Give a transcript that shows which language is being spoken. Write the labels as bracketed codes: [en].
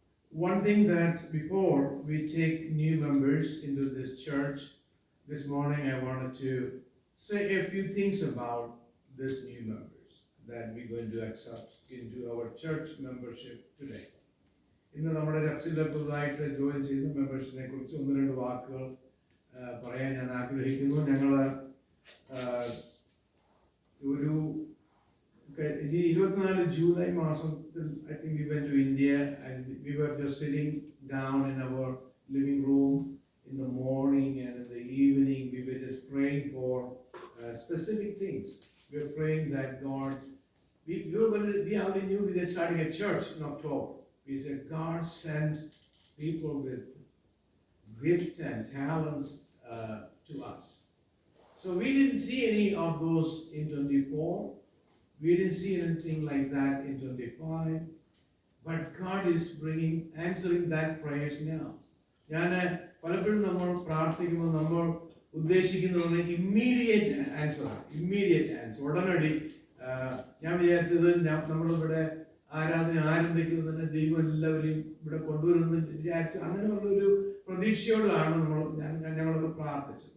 [en] One thing that before we take new members into this church, this morning I wanted to say a few things about these new members that we're going to accept into our church membership today. [ml] ഇന്ന് നമ്മുടെ ചർച്ചിലെ പുതുതായിട്ട് join ചെയ്ത മെമ്പേഴ്സിനെ കുറിച്ച് ഒന്ന് രണ്ട് വാക്കുകൾ പറയാൻ ഞാൻ ആഗ്രഹിക്കുന്നു. ഞങ്ങൾ ഒരു 24 ജൂലൈ മാസത്തിൽ [en] I think we went to India and we were just sitting down in our living room in the morning and in the evening we were just praying for specific things. We were praying that God, we already knew we were starting a church in October. We said God sent people with gifts and talents to us. So we didn't see any of those in 24. We didn't see anything like that in 25. But God is answering that prayers now. [ml] ഞാൻ പലപ്പോഴും നമ്മൾ പ്രാർത്ഥിക്കുമ്പോൾ നമ്മൾ ഉദ്ദേശിക്കുന്നത് [en] immediate answer [ml] ഉടനടി. ഞാൻ വിചാരിച്ചത് നമ്മളിവിടെ ആരാധന ആരംഭിക്കുന്നത് തന്നെ ദൈവം എല്ലാവരെയും ഇവിടെ കൊണ്ടുവരുമെന്ന് വിചാരിച്ചു അങ്ങനെയുള്ളൊരു പ്രതീക്ഷയോടാണ് ഞങ്ങളൊക്കെ പ്രാർത്ഥിച്ചത്.